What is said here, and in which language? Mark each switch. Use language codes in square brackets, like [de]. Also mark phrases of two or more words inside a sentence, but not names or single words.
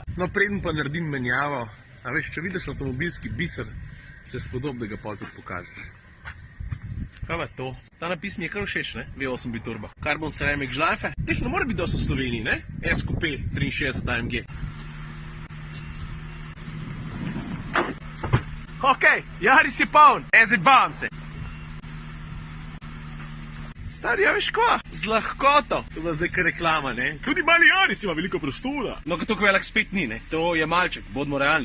[sl] No, preden pa naredim menjavo, a veš, če vidiš avtomobilski biser, se spodob, da ga pol tudi pokažeš. Kaj pa to? Ta napis mi je kar všeč, ne? V8 biturba. [en] Carbon ceramic [sl] žlajfe. Teh ne more biti dosti v Sloveniji, ne? SQP 63 AMG. Okej, Yaris je poln, [en] as it bombs. [sl] Stari, ja veš ko? Z lahkoto. To je bila zdaj kar reklama, ne? Tudi mali Yaris ima veliko prostora. No, ko toliko velik spet ni, ne? To je malček, bodimo realni.